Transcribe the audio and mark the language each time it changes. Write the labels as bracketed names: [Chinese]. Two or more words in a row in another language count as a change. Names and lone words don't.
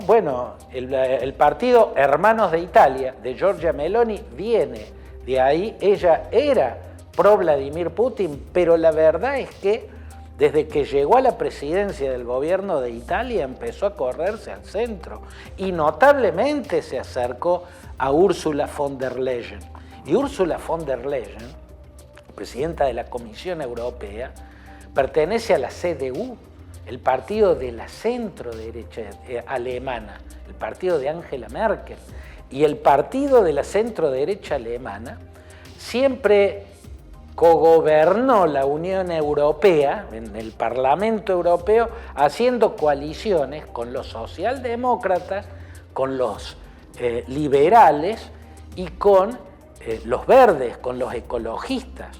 [Spanish] Bueno, el partido Hermanos de Italia de Giorgia Meloni viene de ahí. Ella era pro Vladimir Putin, pero la verdad es que desde que llegó a la presidencia del gobierno de Italia empezó a correrse al centro y notablemente se acercó a Ursula von der Leyen. Y Ursula von der Leyen, presidenta de la Comisión Europea, pertenece a la CDU, el partido de la centro-derecha alemana, el partido de Angela Merkel. Y el partido de la centro-derecha alemana siempre cogobernó la Unión Europea, en el Parlamento Europeo, haciendo coaliciones con los socialdemócratas, con los liberales y con los verdes, con los ecologistas.